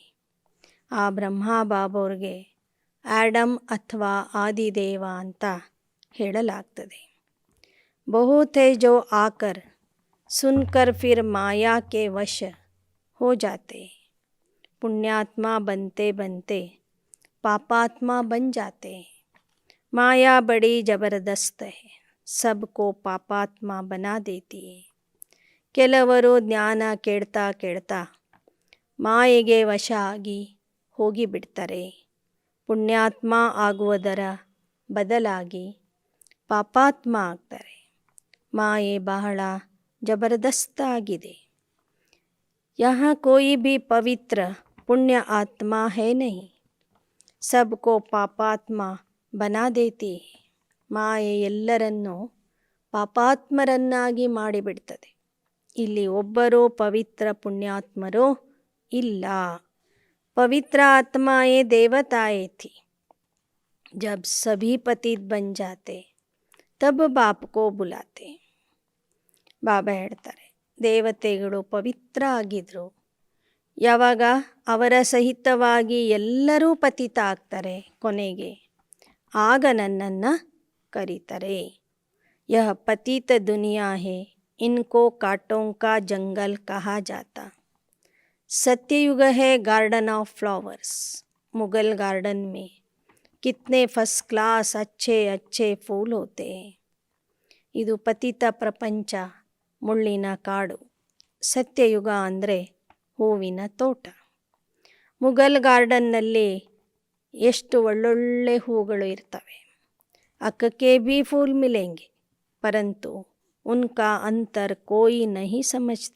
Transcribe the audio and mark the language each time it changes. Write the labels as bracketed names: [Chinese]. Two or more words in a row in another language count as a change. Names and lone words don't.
[Kannada] ಆ ಬ್ರಹ್ಮ ಬಾಬೋರಿಗೆ ಆಡಮ್ ಅಥವಾ ಆದಿದೇವ ಅಂತ ಹೇಳಲಾಗ್ತದೆ. [Hindi] बहुत है जो आकर सुनकर फिर माया के वश हो जाते. ಪುಣ್ಯಾತ್ಮ बनते बनते पापात्मा बन जाते हैं. माया बड़ी ज़बरदस्त है, सबको पापात्मा बना देती है. [Kannada] ಕೆಲವರು ಜ್ಞಾನ ಕೇಳ್ತಾ ಮಾಯೆಗೆ ವಶ ಆಗಿ ಹೋಗಿಬಿಡ್ತಾರೆ. ಪುಣ್ಯಾತ್ಮ ಆಗುವುದರ ಬದಲಾಗಿ ಪಾಪಾತ್ಮ ಆಗ್ತಾರೆ. ಮಾಯೆ ಬಹಳ ಜಬರ್ದಸ್ತ್ ಆಗಿದೆ. [Hindi] यहाँ कोई भी पवित्र पुण्य आत्मा है नहीं, सबको पापात्मा बना देती है. [Kannada] ಮಾಯೆ ಎಲ್ಲರನ್ನೂ ಪಾಪಾತ್ಮರನ್ನಾಗಿ ಮಾಡಿಬಿಡ್ತದೆ. ಇಲ್ಲಿ ಒಬ್ಬರೂ ಪವಿತ್ರ ಪುಣ್ಯಾತ್ಮರೂ ಇಲ್ಲ. [Hindi] पवित्र आत्माएं देवताएं थी. जब सभी पतित बन जाते तब बाप को बुलाते. [Kannada] ಬಾಬಾ ಹೇಳ್ತಾರೆ, ದೇವತೆಗಳು ಪವಿತ್ರ ಆಗಿದ್ರು. ಯಾವಾಗ ಅವರ ಸಹಿತವಾಗಿ ಎಲ್ಲರೂ ಪತಿತ ಆಗ್ತಾರೆ, ಕೊನೆಗೆ ಆಗ ನನ್ನನ್ನು ಕರೀತಾರೆ. [Hindi] यह पतित दुनिया है, इनको कांटों का जंगल कहा जाता. सत्ययुग है [English] garden of flowers. [Hindi] मुगल गार्डन में कितने [English] first class [Hindi] अच्छे अच्छे फूल होते हैं. [Kannada] ಇದು ಪತಿತ ಪ್ರಪಂಚ, ಮುಳ್ಳಿನ ಕಾಡು. ಸತ್ಯಯುಗ ಅಂದರೆ ಹೂವಿನ ತೋಟ. ಮುಗಲ್ ಗಾರ್ಡನ್ನಲ್ಲಿ ಎಷ್ಟು ಒಳ್ಳೊಳ್ಳೆ ಹೂಗಳು ಇರ್ತವೆ. [Hindi] अक के भी फूल मिलेंगे, परंतु उनका अंतर कोई नहीं समझते.